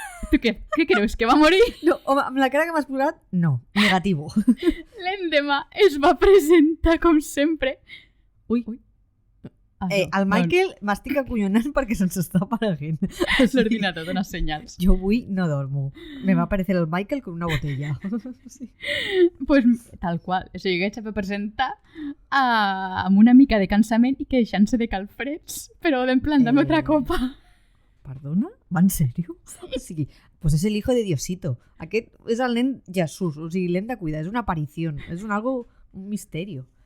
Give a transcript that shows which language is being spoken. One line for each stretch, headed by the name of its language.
Catalan: Tu què creus, que va morir? No, home, amb la cara que m'has posat, no, negativo. L'endemà es va presentar, com sempre. Ui. El Michael m'estic acollonant perquè se'ns està apareguent. L'ordinador dona senyals. Jo avui no dormo.
Spanish: Me va aparecer el Michael con una botella. Sí. Pues tal qual.
Catalan: O sigui, que va presentar amb una mica de cansament i queixant-se de calfreds, però en plan,
Spanish: dame otra copa.
Catalan: Perdona? Va en sèrio? O sigui, pues és
Spanish: el hijo de Diosito.
Catalan: Aquest és el nen Jesús, o sigui, l'hem de cuidar, és una aparició, és un misteri.